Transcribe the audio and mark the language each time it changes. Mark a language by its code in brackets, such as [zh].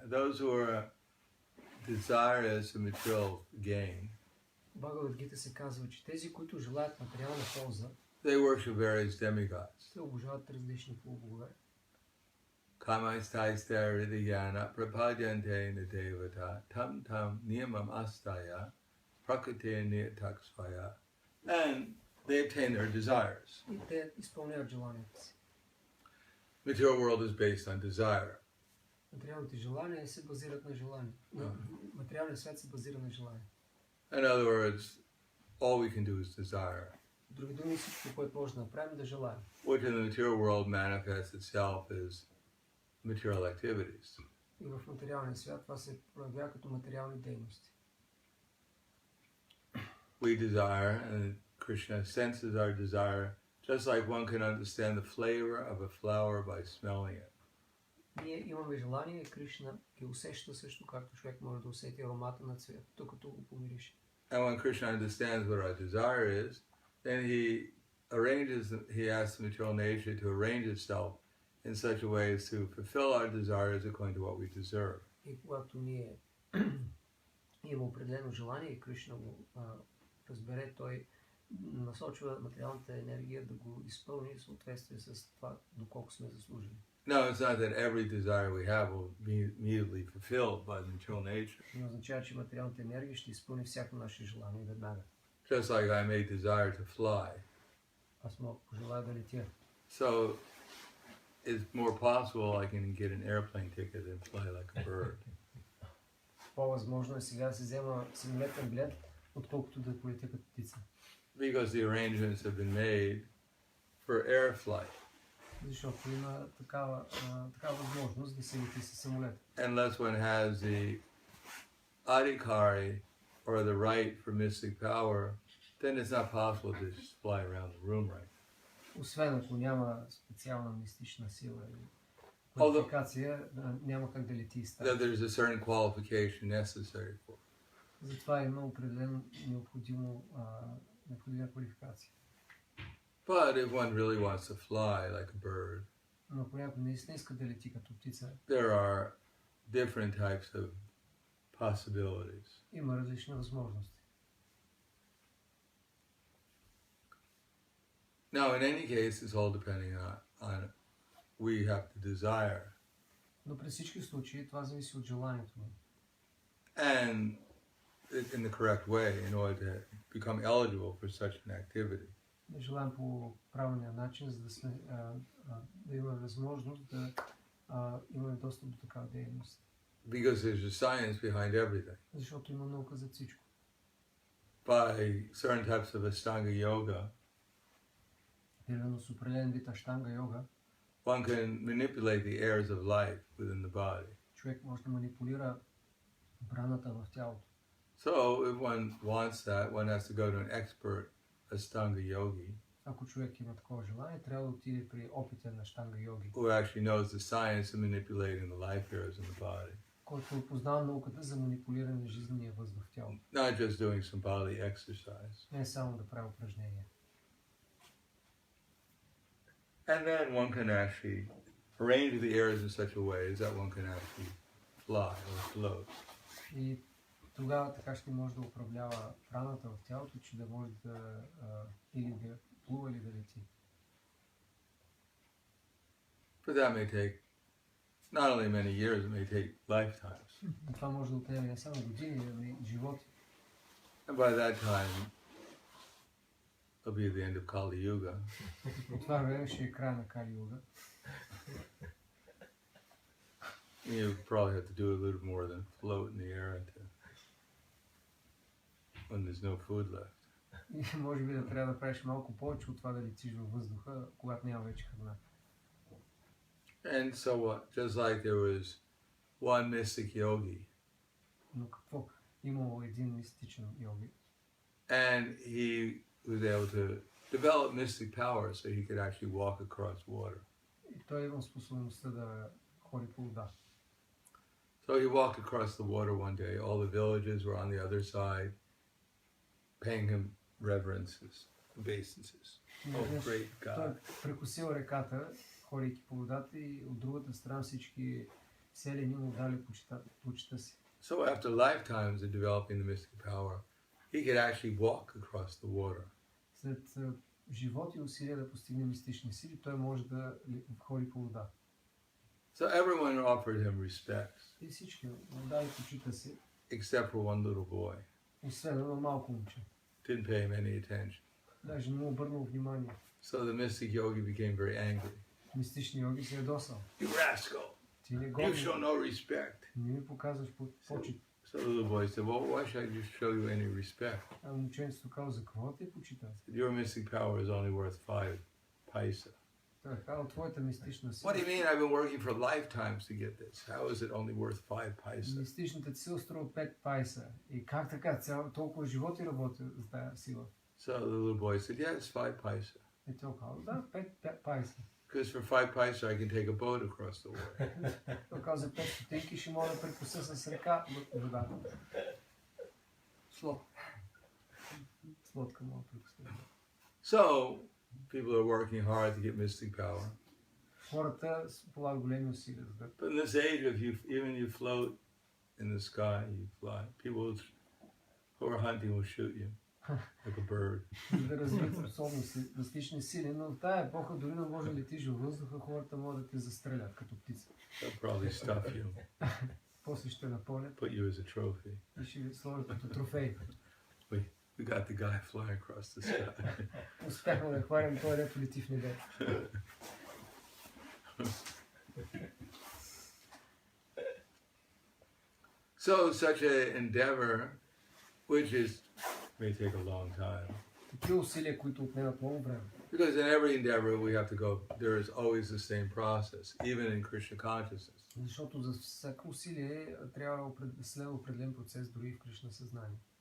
[en] Those who are desirous of material gain, [bg] Бхагавад Гита се казва, че тези, които желаят материална полза, [en] they worship various demigods. [bg] те обожават различни полубогове. [sa] Kamaistais ridigana prapadyante na devata tam tam niyamam astaya prakriti taksvaya, [en] and they obtain their desires. [bg] И те изпълняват желанията си. [en] Material world is based on desire. [bg] Материалните желания се базират на желания. Материалният свят се базира на желания. [en] In other words, all we can do is desire. [bg] В други думи, всичко, което може да направим, да желаем. [en] Which in the material world manifests itself as material activities. [bg] И в материалния свят това се проявява като материални дейности. [en] We desire, and Krishna senses our desire, just like one can understand the flavor of a flower by smelling it. [bg] Ние имаме желание, Кришна ги усеща също, както човек може да усети аромата на цвет, докато го помирише. [en] And when Krishna understands what our desire is, then he asks the material nature to arrange itself in such a way as to fulfill our desires according to what we deserve. [bg] И когато ние имаме определено желание и Кришна го разбере, той насочва материалната енергия да го изпълни в съответствие с това, доколко сме заслужили. [en] No, it's not that every desire we have will be immediately fulfilled by the material nature. [bg] Не означава, че материалната енергия ще изпълни всяко наше желание веднага. [en] Just like I may desire to fly. [bg] Аз мога пожелая да летя. [en] So it's more possible I can get an airplane ticket and fly like a bird. [bg] По-възможно е сега да се взема самолетен билет, отколкото да полетя като птица. [en] Because the arrangements have been made for air flight. [bg] Защото има такава възможност да се лети със самолет. [en] Unless one has the adhikari or the right for mystic power, then it's not possible to just fly around the room right. [bg] Освен ако няма специална мистична сила или квалификация, няма как да лети и става. [en] There's a certain qualification necessary for it. [bg] Затова има определено необходима квалификация. [en] But if one really wants to fly like a bird, [bg] Но ако някой наистина иска да лети като птица, [en] there are different types of possibilities. [bg] има различни възможности. [en] Now, in any case, it's all depending on we have to desire. [bg] Но при всички случаи това зависи от желанието ни. [en] And in the correct way in order to become eligible for such an activity. [bg] Да желаем по правилния начин, за да сме да имаме възможност да имаме достъп до такава дейност. [en] Because there's a science behind everything. [bg] Защото има наука за всичко. [en] By certain types of Ashtanga yoga, [bg] Примерно с определен вид аштанга йога, [en] one can manipulate the airs of life within the body. [bg] човек може да манипулира браната в тялото. [en] So if one wants that, one has to go to an expert Ashtanga yogi [bg] Ако човек има такова желание, трябва да отиде при опитен аштанга йоги, [en] who actually knows the science of manipulating the life airs in the body. [bg] който познава науката за манипулиране на жизнения въздух в тялото. [en] Not just doing some body exercise. [bg] Не само да прави упражнения. [en] And then one can actually arrange the airs in such a way that one can actually fly or float. [bg] И тогава така ще може да управлява праната в тялото, че да може да или да плува, или да лети. [en] But that may take not only many years, it may take lifetimes. [bg] Това може да отнеме не само години, но и животи. [en] And by that time, it'll be the end of Kali Yuga. [bg] По това време ще е край на Кали Юга. [en] You probably have to do a little more than float in the air when there's no food left. [bg] И може би да трябва да правиш малко повече от това да летиш във въздуха, когато няма вече храна. [en] And so what? Just like there was one mystic yogi, [bg] Но какво? Имало един мистичен йоги. [en] and he was able to develop mystic power so he could actually walk across water. [bg] И той има способността да ходи по вода. [en] So he walked across the water one day. All the villages were on the other side, paying him reverences, obeisances. Oh, great God. [bg] Той прекусил реката, ходейки по водата, и от другата страна всички селени му дали почита си. [en] So after lifetimes of developing the mystic power, he could actually walk across the water. [bg] След живот и усилия да постигне мистични сили, той може да ходи по вода. [en] So everyone offered him respect, [bg] И всички му дали почита си, [en] except for one little boy. [bg] освен едно малко момче. [en] Didn't pay him any attention. [bg] Даже не му обърнал внимание. [en] So the mystic yogi became very angry. [bg] Мистични йоги се ядосал. [en] You rascal! [bg] Ти не [en] You [bg] годен, [en] show no respect. [bg] не ми показваш почет. [en] So the little boy said, well, why should I just show you any respect? [bg] А момченцето казал, за какво те почита? [en] Your mystic power is only worth 5 paisa. [bg] Той казал, твоята мистична [en] What [bg] сила. [en] do you mean I've been working for lifetimes to get this? How is it only worth 5 paisa? [bg] Мистичната ти сила струва 5 пайса. И как така? Толкова животи работи за тази сила. [en] So the little boy said, yeah, it's 5 paisa. [bg] И той казал, да, 5 пайса. [en] Because for 5 paisa I can take a boat across the water. [bg] Той казал, за 5 стотинки ще мога да прекуся с река водата. Лодка мога да прекуся. [en] So people are working hard to get mystic power. [bg] Хората полагат големи усилия за да. [en] But in this age, if even you float in the sky, you fly. People who are hunting will shoot you like a bird. [bg] Да развият способности, мистични сили, но в тая епоха дори не може да летиш във въздуха, хората могат да те застрелят като птица. [en] They'll probably stuff you, [bg] После ще напълнят [en] put you as a trophy. [bg] и ще ви сложат като трофей. [en] We got the guy flying across the sky. [bg] Успяхме да хванем той, дето лети в небето. [en] So such an endeavor, which may take a long time. [bg] Такива усилия, които отнемат много време. [en] Because in every endeavor we have to go, there is always the same process, even in Krishna consciousness. [bg] Защото за всяко усилие трябва да следва определен процес, дори и в Кришна съзнание.